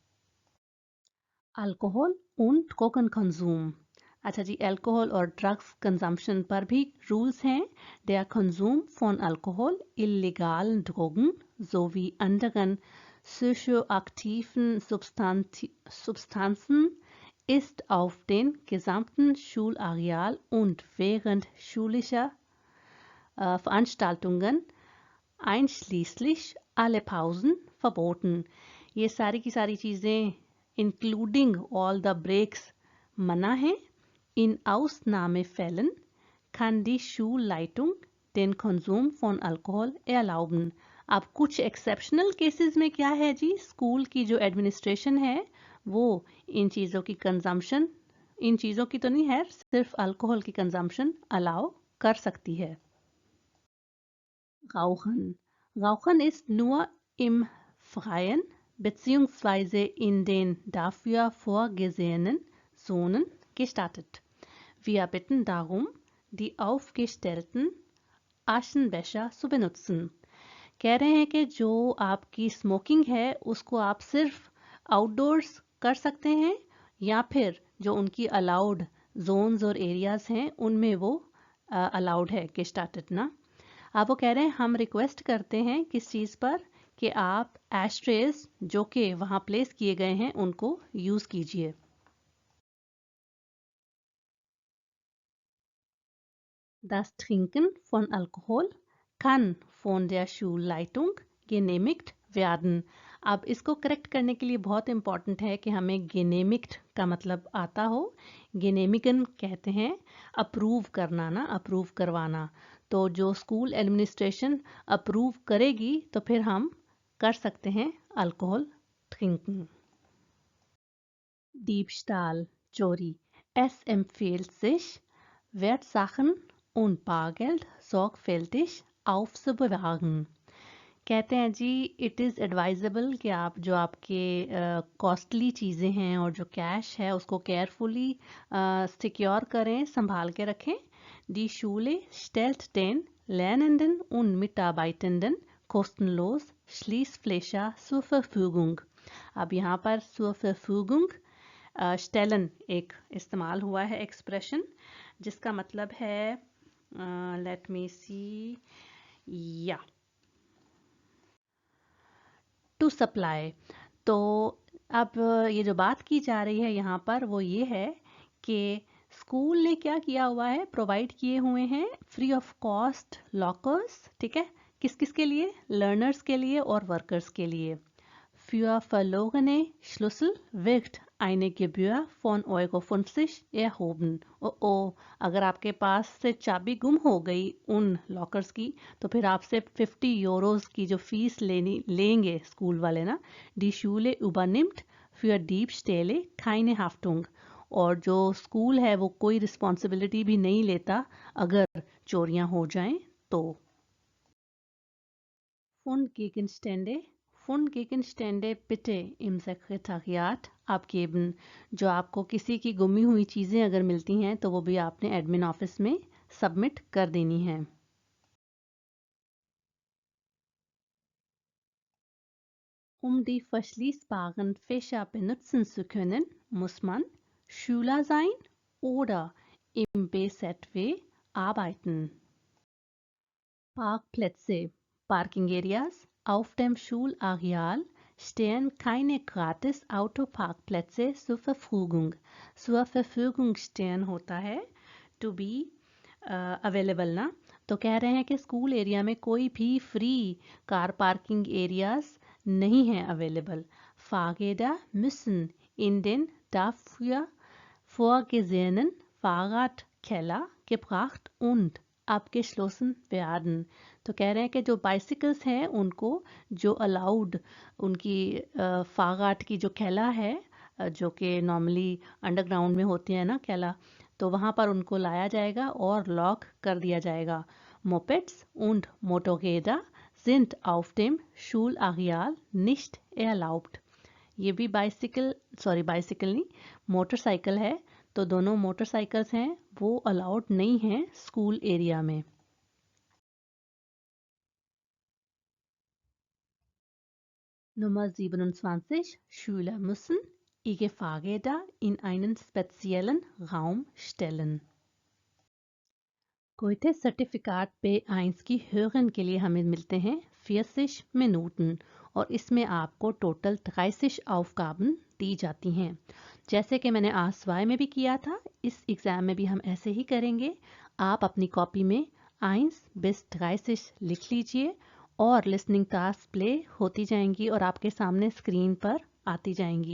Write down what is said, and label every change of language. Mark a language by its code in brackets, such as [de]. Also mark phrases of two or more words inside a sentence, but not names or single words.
[de] Alkohol und Drogenkonsum। [hi] अच्छा जी, अल्कोहल और [en] drugs consumption [hi] पर भी रूल्स हैं। [de] Der Konsum von Alkohol, illegalen Drogen sowie anderen psychoaktiven Substanzen ist auf den gesamten Schulareal und während schulischer Veranstaltungen einschließlich alle Pausen verboten। [hi] ये सारी की सारी चीज़ें [en] including all the breaks [hi] मना है। [de] In Ausnahmefällen kann die Schulleitung den Konsum von Alkohol erlauben। [hi] अब कुछ [en] exceptional cases [hi] में क्या है जी, स्कूल की जो एडमिनिस्ट्रेशन है वो इन चीज़ों की कंजम्पशन, इन चीज़ों की तो नहीं है, सिर्फ अल्कोहल की [en] consumption allow [hi] कर सकती है। [de] Rauchen। Rauchen ist nur im Freien bzw. in den dafür vorgesehenen Zonen gestattet। Wir bitten darum, die aufgestellten Aschenbecher zu benutzen। [hi] कह रहे हैं कि जो आपकी स्मोकिंग है उसको आप सिर्फ आउटडोर्स कर सकते हैं, या फिर जो उनकी [en] allowed zones [hi] और एरियाज हैं उनमें वो अलाउड है कि स्टार्टेड ना। आप वो कह रहे हैं हम रिक्वेस्ट करते हैं किस चीज़ पर, कि आप एस्ट्रेज जो कि वहाँ प्लेस किए गए हैं उनको यूज़ कीजिए। [de] Das Trinken von Alkohol kann von der Schulleitung genehmigt werden। [hi] अब इसको करेक्ट करने के लिए बहुत इंपॉर्टेंट है कि हमें गेनेमिक्ड का मतलब आता हो। गेनेमिकन कहते हैं अप्रूव करना ना, अप्रूव करवाना। तो जो [en] school administration approve [hi] करेगी तो फिर हम कर सकते हैं [en] alcohol drinking. [de] Diebstahl, चोरी। Es empfiehlt sich, Wertsachen und Bargeld sorgfältig aufzubewahren। [hi] कहते हैं जी [en] it is advisable [hi] कि आप जो आपके कॉस्टली चीज़ें हैं और जो कैश है उसको [en] carefully secure [hi] करें, संभाल के रखें। [de] Die Schule stellt den Lernenden und Mitarbeitenden kostenlos Schließfächer zur Verfügung। [hi] अब यहाँ पर [de] zur Verfügung stellen [hi] एक इस्तेमाल हुआ है एक्सप्रेशन, जिसका मतलब है [en] let me see, [hi] या [en] to supply. [hi] तो अब ये जो बात की जा रही है यहाँ पर वो ये है कि स्कूल ने क्या किया हुआ है, प्रोवाइड किए हुए हैं [en] free of cost lockers. [hi] ठीक है, किस किस के लिए, लर्नर्स के लिए और वर्कर्स के लिए। [de] Für verlorene Schlüssel wird eine Gebühr von Euro 50 erhoben। [hi] ओ, अगर आपके पास से चाबी गुम हो गई उन लॉकर्स की तो फिर आपसे 50 यूरोस की जो फीस लेंगे स्कूल वाले ना। [de] Die Schule übernimmt für Diebstähle keine Haftung। [hi] और जो स्कूल है वो कोई रिस्पॉन्सिबिलिटी भी नहीं लेता अगर चोरियां हो जाएं तो। [de] Fundgegenstände Fundgegenstände bitte im Sekretariat abgeben। [hi] जो आपको किसी की गुमी हुई चीज़ें अगर मिलती हैं तो वो भी आपने [en] admin office [hi] में सबमिट कर देनी है। [de] Die verschließbaren Fächer benutzen zu können, muss man Schüler sein oder im BZW arbeiten। Parkplätze [en] Parking Areas [de] auf dem Schulareal stehen keine gratis Autoparkplätze zur Verfügung। zur Verfügung stehen [hi] होता है [en] to be available [hi] ना। तो कह रहे हैं कि [en] school area [hi] में कोई भी [en] free car parking areas [hi] नहीं है अवेलेबल। [de] Fahrräder müssen in den dafür vorgesehenen Fahrradkeller gebracht und abgeschlossen werden। [hi] तो कह रहे हैं कि जो बाइसिकल्स हैं उनको जो अलाउड उनकी फागाट की जो कैला है जो कि [en] normally underground [hi] में होती है ना कैला, तो वहाँ पर उनको लाया जाएगा और लॉक कर दिया जाएगा। [de] Mopeds und Motorräder sind auf dem Schulareal nicht erlaubt। [hi] ये भी बाइसिकल नहीं मोटरसाइकिल है, तो दोनों मोटरसाइकिल्स हैं वो अलाउड नहीं हैं [en] school area [hi] में। [de] Nummer 27. Schüler müssen ihre Fahrräder in einen speziellen Raum stellen। [hi] Goethe सर्टिफिकेट B1 की hören के लिए हमें मिलते हैं 40 मिनूटन और इसमें आपको टोटल 30 Aufgaben दी जाती हैं। जैसे कि मैंने आसवाय में भी किया था, इस एग्ज़ाम में भी हम ऐसे ही करेंगे। आप अपनी कॉपी में 1 bis 30 लिख लीजिए और [en] listening task play [hi] होती जाएंगी और आपके सामने स्क्रीन पर आती जाएंगी।